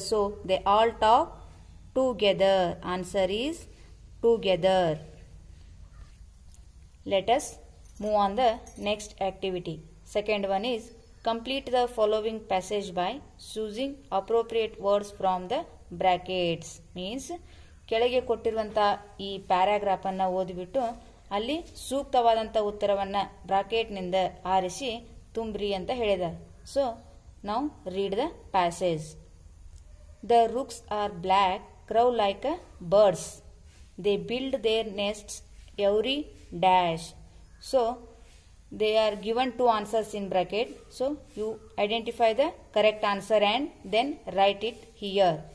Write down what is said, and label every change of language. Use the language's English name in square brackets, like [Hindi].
[English] So they all talk together. Answer is together. Let us move on the next activity. Second one is complete the following passage by choosing appropriate words from the brackets. [Kannada] Means ಕೆಳಗೆ ಕೊಟ್ಟಿರುವಂತ ಈ paragraph ಅನ್ನು ಓದಿಬಿಟ್ಟು ಅಲ್ಲಿ ಸೂಕ್ತವಾದಂತ ಉತ್ತರವನ್ನ bracket ನಿಂದ ಆರಿಸಿ ತುಂಬ್ರಿ ಅಂತ ಹೇಳಿದ್ದಾರೆ. [English] So now read the passage. The rooks are black, crow like a birds. They build their nests every dash. So they are given two answers in bracket. So you identify the correct answer and then write it here.